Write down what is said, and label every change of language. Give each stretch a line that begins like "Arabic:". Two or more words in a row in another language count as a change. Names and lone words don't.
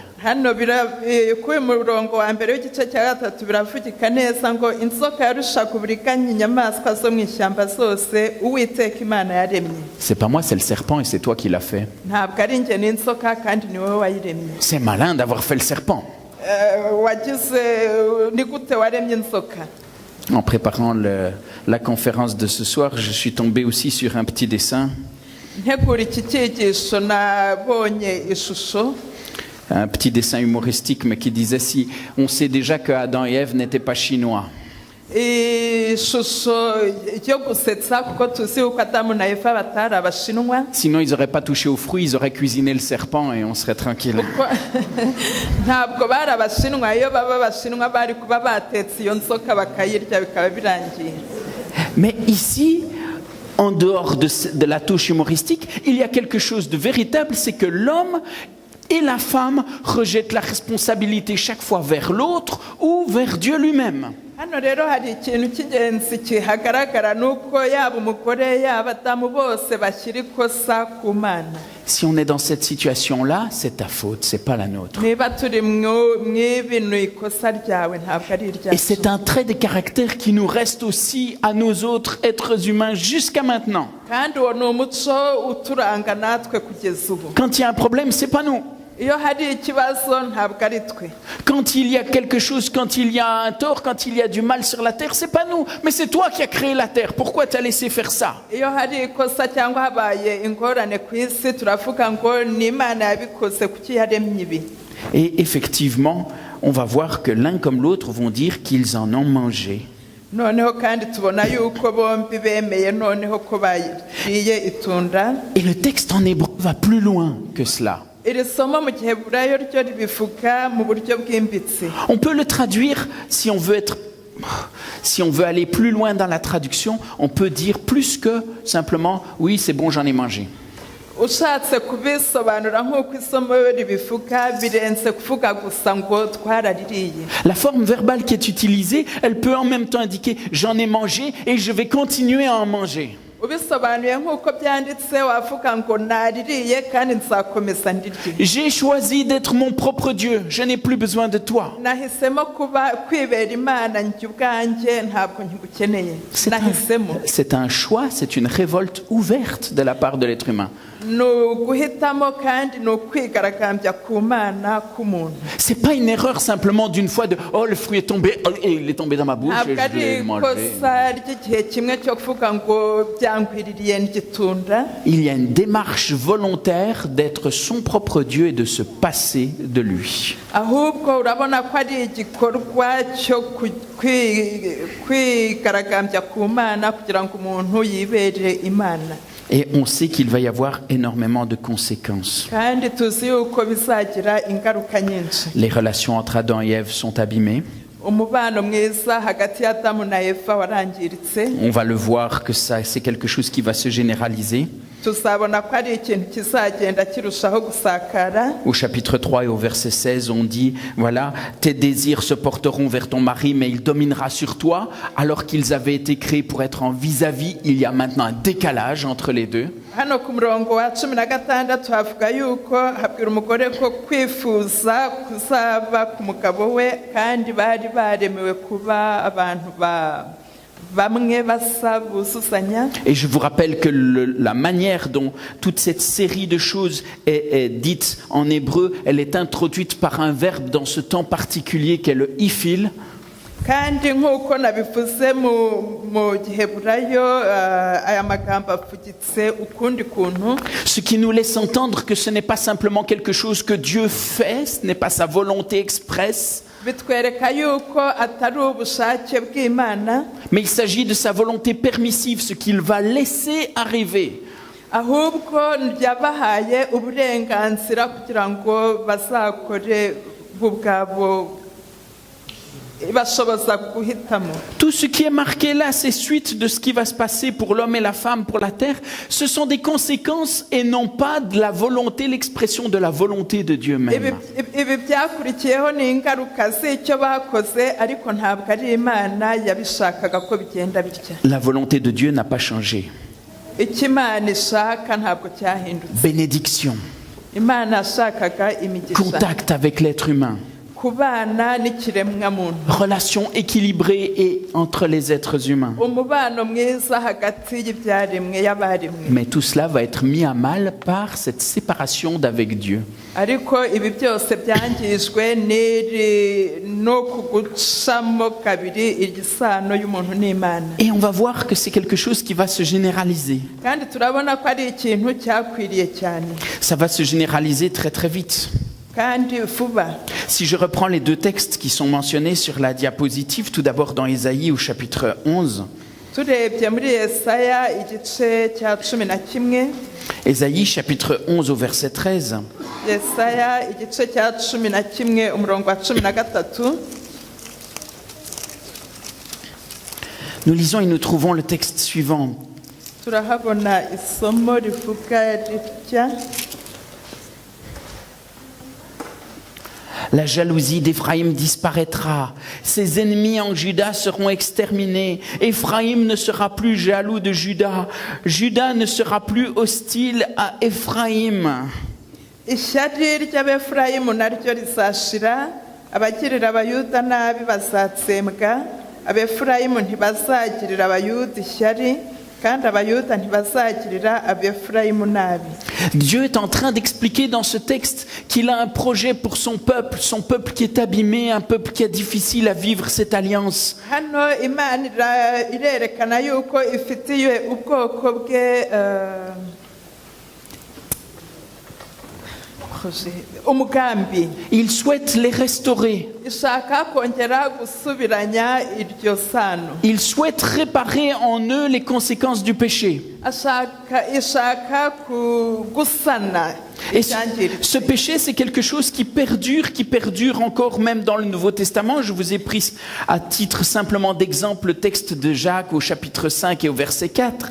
Kinyarwanda: Hano kuri murongo wa mbere w'igice cya gatatu biravugika neza ngo inzoka yarushaga uburiganya inyamaswa zo mu ishyamba zose Uwiteka Imana yaremye.
French: C'est pas moi, c'est le serpent et c'est toi qui l'as fait.
Kinyarwanda: Ntabwo ari njye ni inzoka kandi ni wowe wayiremye.
French: C'est malin d'avoir fait le serpent.
Kinyarwanda: Wagize ni gute waremye inzoka?
French: En préparant la conférence de ce soir, je suis tombé aussi sur un petit dessin.
Kinyarwanda: Ntegura iki cyigisho nabonye ishusho.
French: Un petit dessin humoristique, mais qui disait si on sait déjà que Adam et Ève n'étaient pas chinois.
Kinyarwanda: Ishusho yo gusetsa kuko tuzi uko Adamu na Eva batari abashinwa.
French: Sinon, ils n'auraient pas touché aux fruits, ils auraient cuisiné le serpent et on serait tranquille.
Kinyarwanda: Ntabwo bari abashinwa, iyo baba abashinwa bari kuba batetse iyo nzoka bakayirya bikaba birangiye.
French: Mais ici, en dehors de la touche humoristique, il y a quelque chose de véritable, c'est que l'homme et la femme rejettent la responsabilité chaque fois vers l'autre ou vers Dieu lui-même.
Kinyarwanda: hano rero hari ikintu cy'ingenzi kihagaragara nuko yaba umugore yaba adamu bose bashyira ikosa ku Mana.
French: Si on est dans cette situation-là, c'est ta faute, c'est pas la nôtre.
Kinyarwanda: niba turi mw'ibintu ikosa ryawe ntabwo ari
French: Et c'est
Kinyarwanda: iryacu
French: un trait de caractère qui nous reste aussi à nous autres êtres humains jusqu'à maintenant.
Kinyarwanda: kandi uwo ni umuco uturanga natwe kugeza ubu.
French: Quand il y a un problème, c'est pas nous.
Kinyarwanda: iyo hari ikibazo ntabwo ari twe.
French: Quand il y a quelque chose, quand il y a un tort, quand il y a du mal sur la terre, c'est pas nous. Mais c'est toi qui as créé la terre. Pourquoi t'as laissé faire ça?
Kinyarwanda: iyo hari ikosa cyangwa habaye ingorane ku isi turavuga ngo ni Imana yabikoze kuki yaremye ibi.
French: Et effectivement, on va voir que l'un comme l'autre vont dire qu'ils en ont mangé.
Kinyarwanda: noneho kandi tubona yuko bombi bemeye noneho ko bariye itunda.
French: Et le texte en hébreu va plus loin que cela.
Kinyarwanda: iri somo mu giheburayo ryo ribivuga mu buryo bwimbitse.
French: On peut le traduire, si on veut aller plus loin dans la traduction, on peut dire plus que simplement « oui, c'est bon, j'en ai mangé ».
Kinyarwanda: ushatse kubisobanura nk'uko isomo ribivuga birenze kuvuga gusa ngo twaraririye.
French: La forme verbale qui est utilisée, elle peut en même temps indiquer « j'en ai mangé et je vais continuer à en manger ».
Kinyarwanda: ubisobanuye nk'uko byanditse wavuga ngo naririye kandi nzakomeza ndirye.
French: J'ai choisi d'être mon propre Dieu, je n'ai plus besoin de toi.
Kinyarwanda: nahisemo kwibera Imana njye ubwanjye ntabwo nkigukeneye. nahisemo.
French: C'est un choix, c'est une révolte ouverte de la part de l'être humain.
Kinyarwanda: ni uguhitamo kandi ni ukwigaragambya ku Mana k'umuntu.
French: C'est pas une erreur simplement d'une fois de « oh, le fruit est tombé, et il est tombé dans ma bouche,
Kinyarwanda: ntabwo je ari
French: l'ai mangé ».
Kinyarwanda: ikosa ry'igihe kimwe cyo kuvuga ngo byankwiririye n'igitunda.
French: Il y a une démarche volontaire d'être son propre Dieu et de se passer de lui.
Kinyarwanda: ahubwo urabona ko ari igikorwa cyo kwigaragambya ku Mana kugira ngo umuntu yibere Imana.
French: Et on sait qu'il va y avoir énormément de conséquences.
Kinyarwanda: kandi tuzi yuko bizagira ingaruka nyinshi.
French: Les relations entre Adam et Ève sont abîmées.
Kinyarwanda: umubano mwiza hagati ya Adamu na Eva warangiritse.
French: On va le voir que ça, c'est quelque chose qui va se généraliser.
Kinyarwanda: tuzabona ko ari ikintu kizagenda kirushaho gusakara.
French: Au chapitre 3 et au verset 16, on dit, voilà, tes désirs se porteront vers ton mari, mais il dominera sur toi. Alors qu'ils avaient été créés pour être en vis-à-vis, il y a maintenant un décalage entre les deux.
Kinyarwanda: hano ku murongo wa 16 havuga yuko habwira umugore ko kwifuza kuzaba ku mugabo we kandi bari baremewe kuba abantu bamwe basa buzuzanya.
French: Et je vous rappelle que la manière dont toute cette série de choses est dite en hébreu, elle est introduite par un verbe dans ce temps particulier qu'est le ifil.
Kinyarwanda: kandi nk'uko nabivuze mu giheburayo aya magambo avugitse ukundi kuntu.
French: Ce qui nous laisse entendre que ce n'est pas simplement quelque chose que Dieu fait, ce n'est pas sa volonté expresse,
Kinyarwanda: bitwereka yuko atari ubushake bw'Imana,
French: mais il s'agit de sa volonté permissive, ce qu'il va laisser arriver.
Kinyarwanda: ahubwo yabahaye uburenganzira kugira ngo bazakore ubwabo bashoboza guhitamo.
French: Tout ce qui est marqué là, ces suites de ce qui va se passer pour l'homme et la femme, pour la terre, ce sont des conséquences et non pas de la volonté, l'expression de la volonté de Dieu même.
Kinyarwanda: ibi byakurikiyeho ni ingaruka z'icyo bakoze ariko ntabwo ari Imana yabishakaga ko bigenda bitya.
French: La volonté de Dieu n'a pas changé.
Kinyarwanda: icyo Imana ishaka ntabwo cyahindutse. Bénédiction, Imana yashakaga imigisha,
French: contact avec l'être humain,
Kinyarwanda: kubana n'ikiremwamuntu,
French: relation équilibrée et entre les êtres humains.
Kinyarwanda: umubano mwiza hagati y'ibyaremwe y'abaremwe.
French: Mais tout cela va être mis à mal par cette séparation d'avec Dieu.
Kinyarwanda: ariko ibi byose byangijwe no kugucamo kabiri igisano y'umuntu n'Imana.
French: Et on va voir que c'est quelque chose qui va se généraliser.
Kinyarwanda: kandi turabona ko ari ikintu cyakwiriye cyane
French: Ça va se généraliser très très vite.
Kinyarwanda: kandi vuba.
French: Si je reprends les deux textes qui sont mentionnés sur la diapositive, tout d'abord dans Ésaïe au chapitre 11.
Kinyarwanda: turebye muri Yesaya igice cya 11,
French: Ésaïe chapitre 11 au verset 13.
Kinyarwanda: Yesaya igice cya 11 umurongo wa 13.
French: Nous lisons et nous trouvons le texte suivant.
Kinyarwanda: turahabona isomo rivuga ritya
French: La jalousie d'Éphraïm disparaîtra. Ses ennemis en Juda seront exterminés. Éphraïm ne sera plus jaloux de Juda. Juda ne sera plus hostile à Éphraïm.
Kinyarwanda: ishyari ry'abefurayimu naryo rizashira abagirira abayuda nabi bazatsembwa abefurayimu ntibazagirira abayuda ishyari kandi abayuda ntibazagirira abefurayimu nabi.
French: Dieu est en train d'expliquer dans ce texte qu'il a un projet pour son peuple qui est abîmé, un peuple qui est difficile à vivre cette alliance.
Kinyarwanda: hano imana irerekana yuko ifitiye ubwoko bwe umugambi.
French: Il souhaite les restaurer.
Kinyarwanda: ishaka kongera gusubiranya iryo sano.
French: Il souhaite réparer en eux les conséquences du péché.
Kinyarwanda: ishaka gusana
French: Et ce péché, c'est quelque chose qui perdure encore même dans le Nouveau Testament. Je vous ai pris à titre simplement d'exemple le texte de Jacques au chapitre 5 et au verset 4.